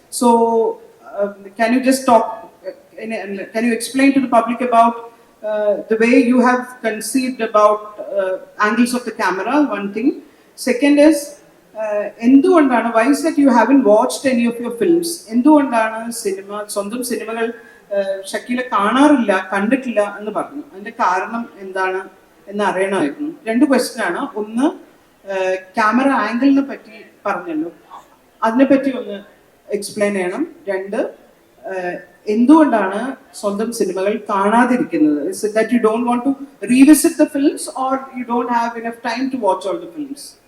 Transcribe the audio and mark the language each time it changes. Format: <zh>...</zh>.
<en>So, can you just can you explain to the public about the way you have conceived about angles of the camera, one thing. Second is,</en> <ml>എന്തുകൊണ്ടാണ്,</ml> <en>why is that you haven't watched any of your films?</en> <ml>എന്തുകൊണ്ടാണ് സ്വന്തം സിനിമകൾ ഷക്കീല കണ്ടിട്ടില്ല എന്ന് പറഞ്ഞു. അതിന്റെ കാരണം എന്താണ് എന്ന് അറിയണമായിരുന്നു. 2 ക്വസ്റ്റ്യൻ ആണ്. ഒന്ന്, ക്യാമറ ആംഗിളിനെ പറ്റി പറഞ്ഞല്ലോ, അതിനെപ്പറ്റി ഒന്ന് എക്സ്പ്ലെയിൻ ചെയ്യണം. 2, എന്തുകൊണ്ടാണ് സ്വന്തം സിനിമകൾ കാണാതിരിക്കുന്നത്?</ml> <en>Is it that you don't want to revisit the films, or you don't have enough time to watch all the films?</en>